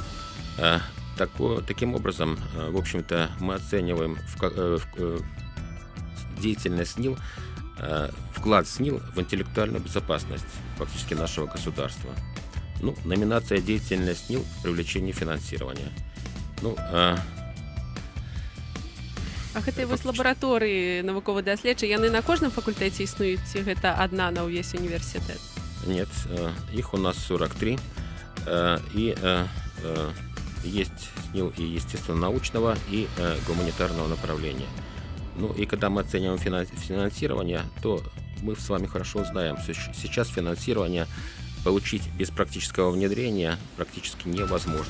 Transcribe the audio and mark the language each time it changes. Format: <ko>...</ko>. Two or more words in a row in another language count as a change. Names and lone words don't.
<ru>Таким образом, в общем-то, мы оцениваем деятельность СНИЛ, вклад СНИЛ в интеллектуальную безопасность фактически нашего государства. Ну, номинация «Деятельность СНИЛ в привлечении финансирования». Ну,</ru> <be>А гэтыя вось лабараторыі навукова-даследчыя, яны на кожным факультэце існуюць, ці гэта адна на ўвесь універсітэт?</be> <ru>Нет, их у нас 43. И есть СНИЛ и естественно-научного, и гуманитарного направления. Ну и когда мы оцениваем финансирование, то мы с вами хорошо знаем, что сейчас финансирование получить без практического внедрения практически невозможно.</ru>